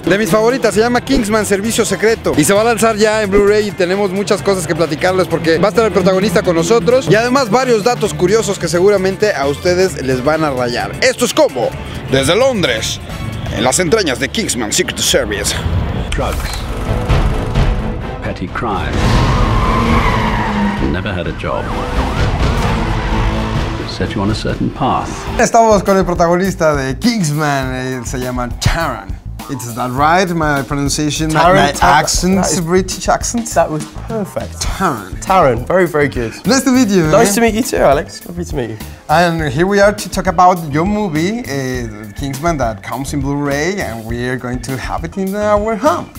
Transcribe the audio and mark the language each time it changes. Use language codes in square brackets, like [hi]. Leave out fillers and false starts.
[es] De mis favoritas, se llama KINGSMAN, Servicio, Secreto, y se va a lanzar ya en Blu-Ray y tenemos muchas cosas que platicarles porque va a estar el protagonista con nosotros y además varios datos curiosos que seguramente a ustedes les van a rayar. Esto es como desde Londres, en las entrañas de KINGSMAN, Secret Service. [en] Drugs, petty crime, never had a job. Set you on a certain path. [es] Estamos con el protagonista de KINGSMAN, se llama Taron. [en] Is that right? My pronunciation, my accent, British accent? That was perfect. Taron. Taron, very, very good. Nice to meet you, man. Nice to meet you too, Alex. Lovely to meet you. And here we are to talk about your movie, KINGSMAN, that comes in Blu-ray, and we are going to have it in our home.